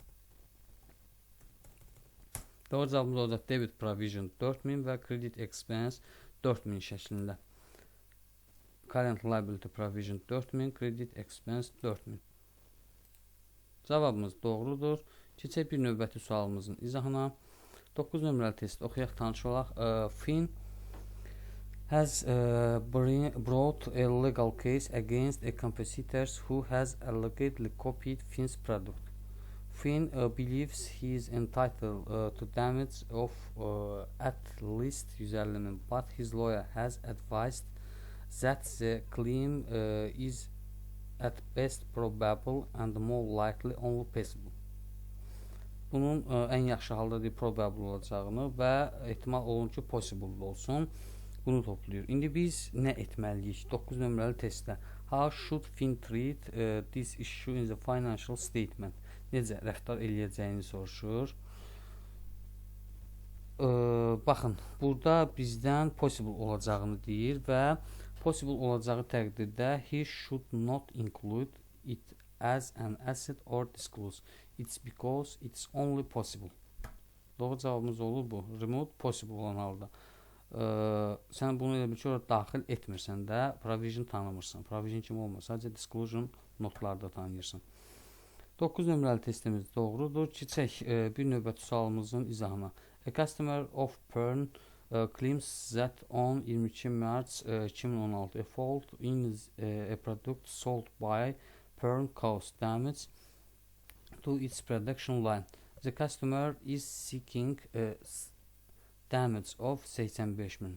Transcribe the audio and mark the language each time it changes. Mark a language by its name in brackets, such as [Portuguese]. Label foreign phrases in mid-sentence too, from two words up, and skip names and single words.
[Azerbaijani] Doğru cavabımız olacaq [English] debit provision [Azerbaijani] 4.000 və [English] credit expense [Azerbaijani] 4.000 şəklində. [English] Current liability provision 4.000, credit expense 4.000. [Azerbaijani] Cavabımız doğrudur. Keçək bir növbəti sualımızın izahına. 9 nömrəli test oxuyaq, tanış olaq. [English] Finn has brought a legal case against a competitor who has allegedly copied Finn's product. Finn believes he is entitled to damage of at least 150.000, but his lawyer has advised that the claim is at best probable and more likely only possible. [Azerbaijani] Bunun ən yaxşı halda probable olacağını və ehtimal olunur ki, possible olsun. Bunu toplayır. İndi biz nə etməliyik? 9 nömrəli testdə. [English] How should Finn treat this issue in the financial statement? [Azerbaijani] Necə rəftar eləyəcəyini soruşur. Baxın, burada bizdən possible olacağını deyir və possible olacağı təqdirdə [English] he should not include it as an asset or disclose. It's because it's only possible. [Azerbaijani] Doğru cavabımız olur bu. [English] Remote possible [Azerbaijani] olan halda. Sən bunu elə bir ki, orada daxil etmirsən də, provision tanımırsan. Provision kimi olmaz. Sadəcə disclosure notlarda tanıyırsan. 9 nömrəli testimiz doğrudur. Keçək bir növbəti sualımızın izahına. [English] A customer of Pern claims that on 22 Mart 2016 a fault in a product sold by Pern caused damage to its production line. The customer is seeking damage of 85.000.